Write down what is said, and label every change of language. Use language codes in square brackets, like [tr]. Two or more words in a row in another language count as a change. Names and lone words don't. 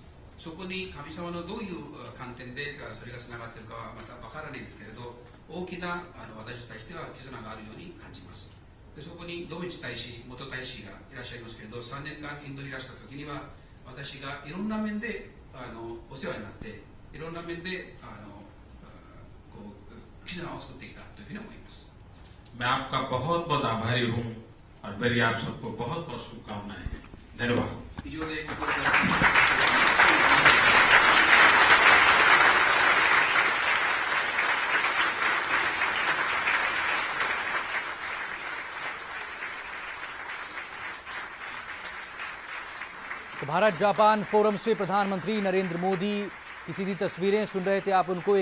[ja] そこに神様のどういう観点でそれがつながっているかはまたわからないんですけれど、大きな私に対しては絆があるように感じます。でそこにドミチ大使、元大使がいらっしゃいますけれど、3年間インドにいらした時には私がいろんな面でお世話になって、いろんな面でこう絆を作ってきたというふうに思います。 [hi] मैं आपका बहुत बहुत आभारी हूँ और मेरी आप सबको बहुत बहुत शुभकामनाएं हैं। धन्यवाद। [ja] 以上でご協力いただきます。 [hi] तो भारत जापान फोरम से प्रधानमंत्री नरेंद्र मोदी की सीधी तस्वीरें सुन रहे थे आप उनको।